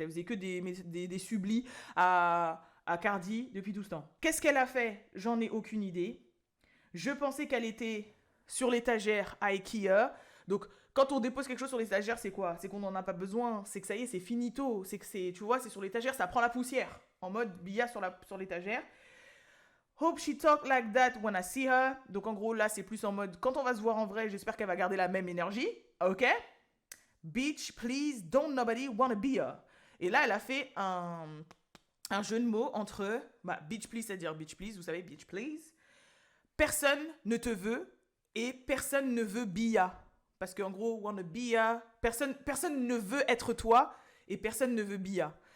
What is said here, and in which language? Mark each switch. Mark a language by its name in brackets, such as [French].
[French] Elle faisait que des sublis à Cardi depuis tout ce temps. Qu'est-ce qu'elle a fait? J'en ai aucune idée. Je pensais qu'elle était sur l'étagère à Ikea. Donc, quand on dépose quelque chose sur l'étagère, c'est quoi? C'est qu'on n'en a pas besoin. C'est que ça y est, c'est finito. C'est que c'est, tu vois, c'est sur l'étagère, ça prend la poussière. En mode Bia sur l'étagère. [English] Hope she talk like that when I see her. [French] Donc en gros là c'est plus en mode quand on va se voir en vrai, j'espère qu'elle va garder la même énergie. Ok? [English] Bitch, please, don't nobody wanna be her. [French] Et là elle a fait un jeu de mots entre [English] bitch please, [French] c'est-à-dire bitch please, vous savez bitch please. Personne ne te veut et personne ne veut [English] be her. [French] Parce qu'en gros [English] wanna be her, [French] personne ne veut être toi et personne ne veut be her.